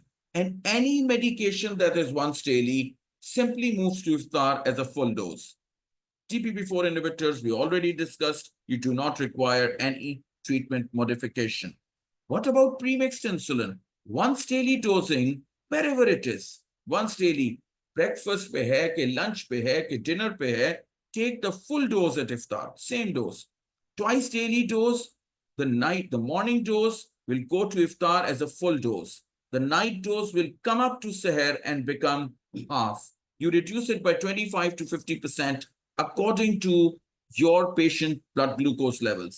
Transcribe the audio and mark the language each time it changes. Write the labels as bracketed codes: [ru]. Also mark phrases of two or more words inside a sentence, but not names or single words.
[en] And any medication that is once daily simply moves to iftar as a full dose. DPP4 inhibitors, we already discussed, you do not require any treatment modification. What about premixed insulin? Once daily dosing, wherever it is, once daily, [ur] breakfast pe hai, ke lunch pe hai, ke dinner pe hai, [en] take the full dose at iftar, same dose. Twice daily dose, the morning dose will go to iftar as a full dose. The night dose will come up to seher and become half. You reduce it by 25 to 50% according to your patient blood glucose levels.